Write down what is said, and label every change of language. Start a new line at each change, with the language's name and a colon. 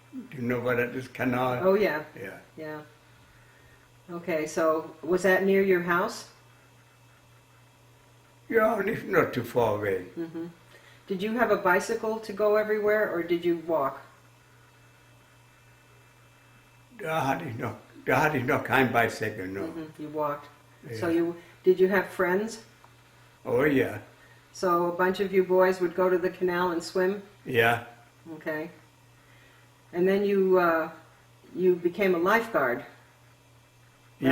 English: Do you know what that is, Kanal? Oh yeah. Yeah. Yeah. Okay. So was that near your house? Ja, not too far away. Mhm. Did you have a bicycle to go everywhere, or did you walk?
German: Da da hatte ich noch kein Bicycle, no.
English: You walked. So Yeah. did you have friends? Oh yeah, So a bunch of you boys would go to the canal and swim? yeah, Okay. And then you became a lifeguard, right?